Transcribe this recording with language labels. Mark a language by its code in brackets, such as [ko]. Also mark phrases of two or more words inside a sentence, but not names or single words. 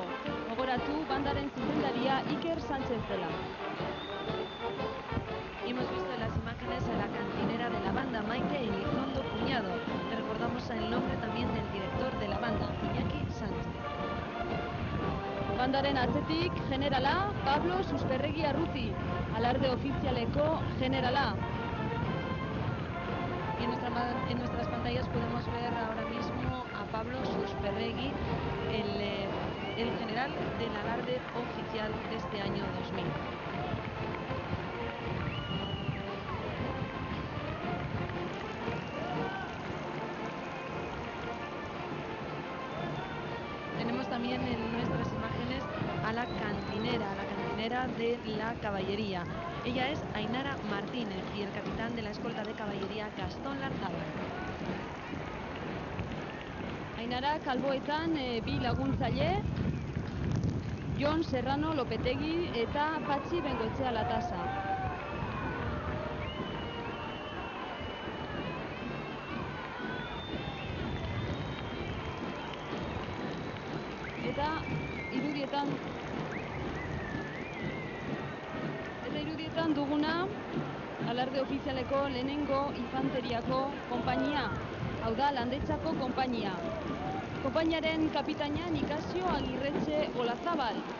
[eu] Gogoratu, bandaren zuzendaria Iker Sánchez dela. [es] Y hemos visto en las imágenes a la cantinera de la banda, Maite Elizondo Cuñado. Le recordamos el nombre también del director de la banda, Iñaki Sánchez. [eu] Bandaren atzetik, generala, Pablo Susperregi Arruti, alarde ofizialeko generala. [es] Y en nuestras pantallas podemos ver ahora mismo a Pablo Susperregi, el general del alarde oficial de este año 2000. Tenemos también en nuestras imágenes a la cantinera de la caballería. Ella es Ainara Martínez y el capitán de la escolta de caballería Gastón Larzábal. [eu] Ainara kalboetan bi laguntzaile, Jon Serrano Lopetegi eta Patxi Bengoetxea Latasa. Eta irudietan duguna alarde ofizialeko lehenengo infanteriako konpainia, hau da Landetxako konpainia. Konpainiaren kapitaina Nikasio Agirretxe Olazabal.